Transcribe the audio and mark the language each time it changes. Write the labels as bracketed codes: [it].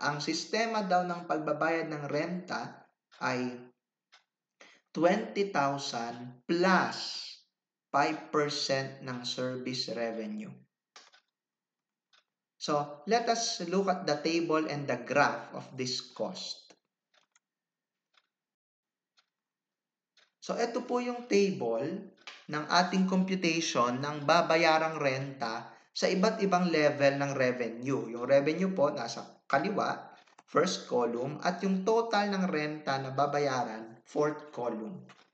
[tl] Ang sistema daw ng pagbabayad ng renta ay 20,000 plus 5% ng service revenue. [en] So, let us look at the table and the graph of this cost. [tl] So, ito po yung table ng ating computation ng babayarang renta sa iba't ibang level ng revenue. Yung revenue po nasa kaliwa, first column, at yung total ng renta na babayaran, fourth column.